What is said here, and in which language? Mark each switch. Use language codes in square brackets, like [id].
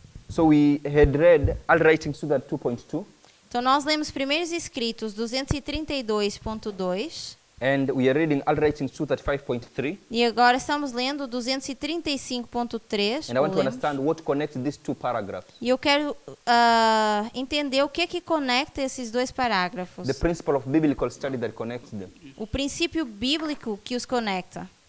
[en] So we had read All Writings to that 2.2, [pt] Então nós lemos primeiros escritos 232.2 [en] and we are reading All Writings to that 5.3, [pt] e agora estamos lendo 235.3. [en] and I want to understand what connects these two paragraphs. [pt] E eu quero entender o que conecta esses dois parágrafos. [en] The principle of biblical study that connects them. [pt] O princípio bíblico que os conecta.